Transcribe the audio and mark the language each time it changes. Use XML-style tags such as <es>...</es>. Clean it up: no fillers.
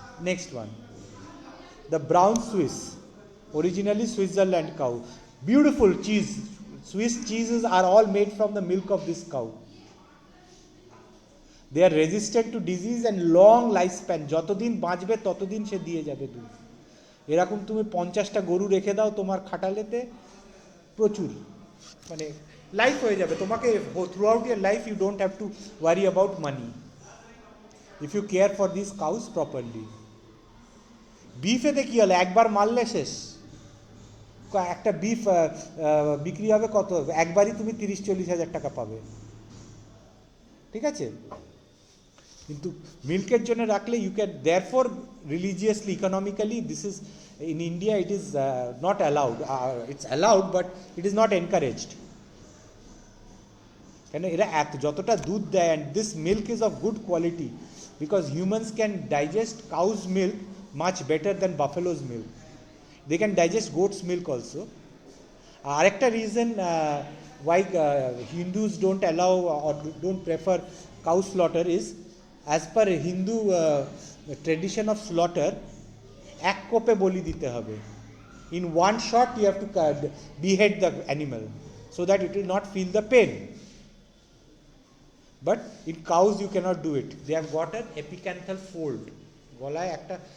<en>Next one, the brown Swiss, originally Switzerland cow. Beautiful cheese. Swiss cheeses are all made from the milk of this cow. They are resistant to disease and long lifespan.</en> <bn>যতদিন বাঁচবে ততদিন সে দিয়ে যাবে দুধ. এরকম তুমি 50টা গরু রেখে দাও তোমার খাটালেতে, প্রচুর মানে লাইফ হয়ে যাবে তোমাকে.</bn> <en>Throughout your life you don't have to worry about money if you care for this cows properly.</en> <bn>বিফেতে কি হলো, একবার মারলে শেষ. একটা বিফ বিক্রি হবে কত, একবারই তুমি 30-40 হাজার টাকা পাবে. ঠিক আছে? কিন্তু মিল্কের জন্য রাখলে</bn> <en>You can therefore religiously economically this is in India it is not allowed, it's allowed but it is not encouraged.</en> <bn>কেন এরা এত যতটা দুধ দেয়</bn> <en>And this milk is of good quality because humans can digest cow's milk much better than buffalo's milk, they can digest goat's milk also. আরেকটা reason why Hindus don't allow or don't prefer cow slaughter is as per Hindu tradition of slaughter</en> <bn>এক কোপে বলি দিতে হবে,</bn> <en>in one shot you have to behead the animal so that it will not feel the pain, but in cows you cannot do it, they have got an epicanthal fold,</en> <bn>গলায় একটা</bn>